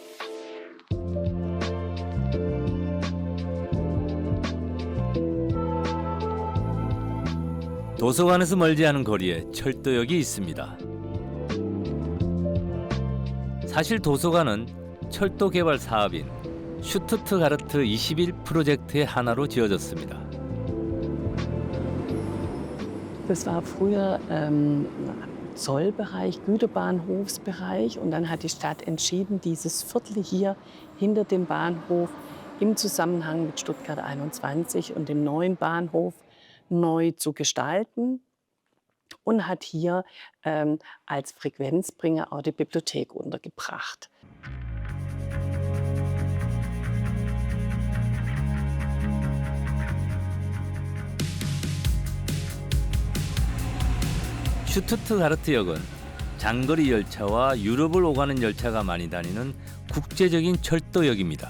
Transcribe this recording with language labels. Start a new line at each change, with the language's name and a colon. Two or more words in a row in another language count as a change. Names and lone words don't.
Korean: 도서관에서 멀지 않은 거리에 철도역이 있습니다. 사실 도서관은 철도 개발 사업인 슈투트가르트 21 프로젝트의 하나로 지어졌습니다.
German: Das war früher Zollbereich, Güterbahnhofsbereich und dann hat die Stadt entschieden, dieses Viertel hier hinter dem Bahnhof im Zusammenhang mit Stuttgart 21 und dem neuen Bahnhof neu zu gestalten und hat hier als Frequenzbringer auch die Bibliothek untergebracht.
Korean: 슈투트가르트역은 장거리 열차와 유럽을 오가는 열차가 많이 다니는 국제적인 철도역입니다.